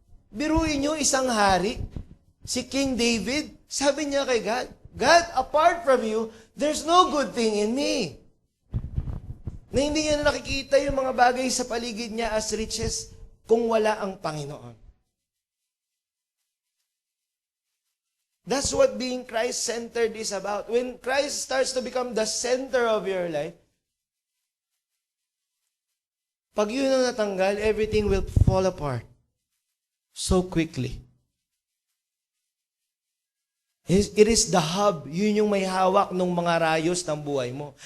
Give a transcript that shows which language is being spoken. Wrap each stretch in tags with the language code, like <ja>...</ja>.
<tl>Biruin nyo isang hari,</tl> <en>si King David, sabi niya kay God, God, apart from you, there's no good thing in me.</en> <tl>Na hindi niya nakikita yung mga bagay sa paligid niya as riches kung wala ang Panginoon.</tl> <en>That's what being Christ-centered is about. When Christ starts to become the center of your life,</en> <tl>pag yun ang natanggal,</tl> <en>everything will fall apart so quickly. It is the hub.</en> <tl>Yun yung may hawak ng mga rayos ng buhay mo.</tl>